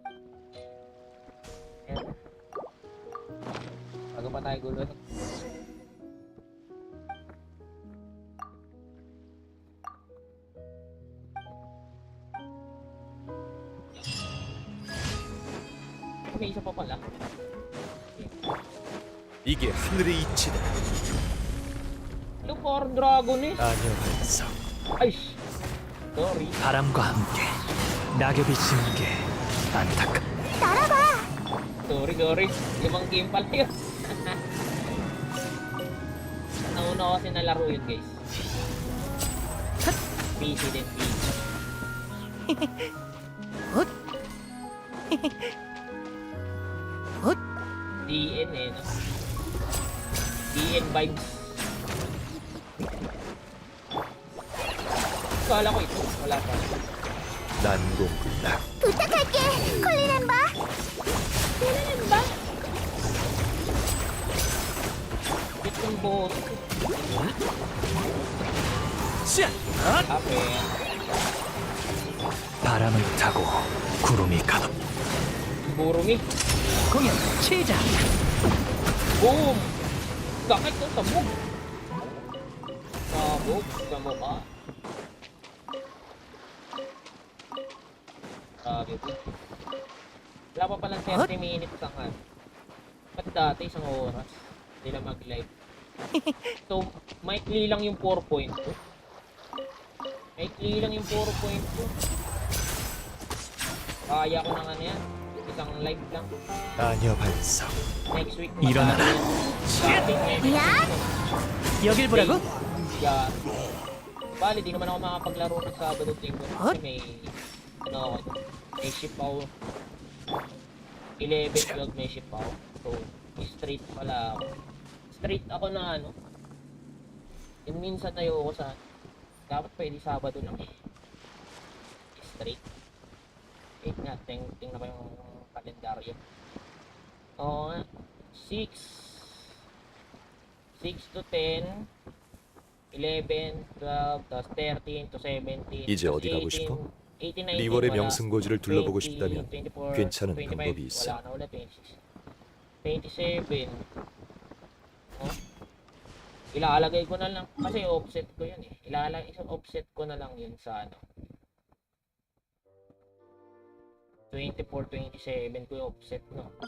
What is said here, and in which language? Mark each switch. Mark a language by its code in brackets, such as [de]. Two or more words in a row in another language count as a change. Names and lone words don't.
[tl] Ayan. Bago pa tayo gulo. May isa pa pala. [ko] 이게 하늘의 이치다. [tl] Lucar Dragon eh. [ko] 아니요, 반성. 아이씨. Sorry. 바람과 함께 낙엽이 지는 게 안타깝. 날아봐! [tl] Sorry. Limang game pala yun. Nauna ko kasi nalaro yun guys. PC din PC. 헛! 헛! DN eh no? DN vibes. Kala ko ito. Wala pa. [ko] 난공불락. 부탁할게! 콜리는 봐! [tl] Kolinen ba? Itong boss. 샷! 헛! Ape. [ko] 바람을 타고 구름이 가도 Burumi. 공연 시작! [tl] Boom! Sakit to sa move. Sabog sa mukha. Grabe po. Wala pa palang 30 minutes ang ano. Ba't dati isang oras? Hindi na mag-live. So, maikli lang yung 4.2. Maikli lang yung 4.2. Kaya ko na ano yan. Isang live lang. [ko] 아니요, 반성. [en] Next week [ko] 일어나라. 야! 여길 보라고? [en] Yeah. [tl] Bali, di naman ako makapaglaro ng Sabado Linggo kasi may ano ako, may ship ako. 11-12 may ship ako. So, straight pala ako. Straight ako na ano. Yung minsan tayo ako sa dapat pwede Sabado lang eh. Straight. Wait nga, tingnan ko yung kalendaryo. Oo nga. 6 to 10 11, 12, tapos 13 to 17 [ko] 이제 어디 가고 싶어? 리월의 명승고지를 둘러보고 싶다면 괜찮은 방법이 있어. [tl] wala na ulit 26 27 oh? Ilalagay ko na lang kasi offset ko yun eh. Offset ko na lang yun sa ano 24, 27 ko yung offset no.